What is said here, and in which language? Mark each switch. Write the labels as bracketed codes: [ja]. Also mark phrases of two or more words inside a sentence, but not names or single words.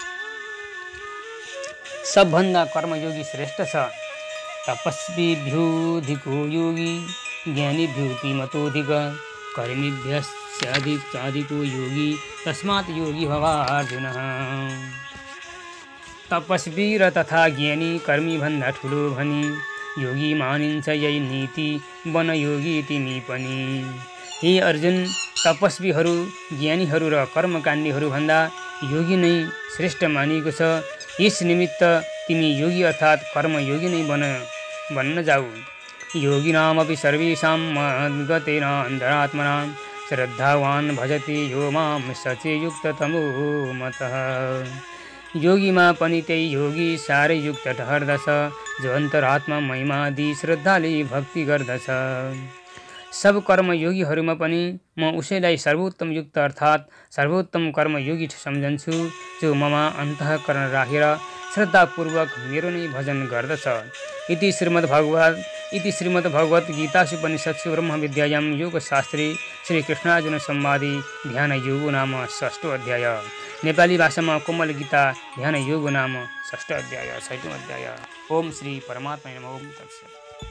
[ne] सबभन्दा कर्मयोगी श्रेष्ठ छ। [sa] तपस्वीभ्योऽधिको योगी ज्ञानीभ्योऽपि मतोऽधिक कर्मिभ्यश्चाधिको योगी तस्मात् योगी भवार्जुन। [ne] तपस्वी र तथा ज्ञानी कर्मी भन्दा ठुलो भनी योगी मानिन्छ यही नीति बन योगी तिमी पनि। हे अर्जुन, तपस्वीहरू ज्ञानीहरू र कर्मकाण्डीहरू भन्दा योगी नै श्रेष्ठ मानिएको छ। यस निमित्त तिमी योगी अर्थात् कर्मयोगी नै बन्न जाऊ। [sa] योगिनामपि सर्वेषां मद्गतेन अन्तरात्मना श्रद्धावान् भजति यो मां सचे युक्ततमो मतः। [ne] योगीमा पनि त्यही योगी साह्रै युक्त ठहर्दछ जो अन्तरात्मा महिमादि श्रद्धाले भक्ति गर्दछ। सब कर्मयोगीहरूमा पनि म उसैलाई सर्वोत्तम युक्त अर्थात् सर्वोत्तम कर्मयोगी सम्झन्छु जो ममा अन्तःकरण राखेर श्रद्धापूर्वक मेरो नै भजन गर्दछ। [sa] इति श्रीमद्भगवत गीतासुपनिषत्सु ब्रह्मविद्यायां योगशास्त्रे श्रीकृष्णार्जुन संवादे ध्यान योग नाम 6औं अध्याय। [ne] नेपाली भाषामा कोमल गीता ध्यान योग नाम 6औं अध्याय 6औं अध्याय। [sa] ओम श्री परमात्मा नमः। ओम तत्सत्।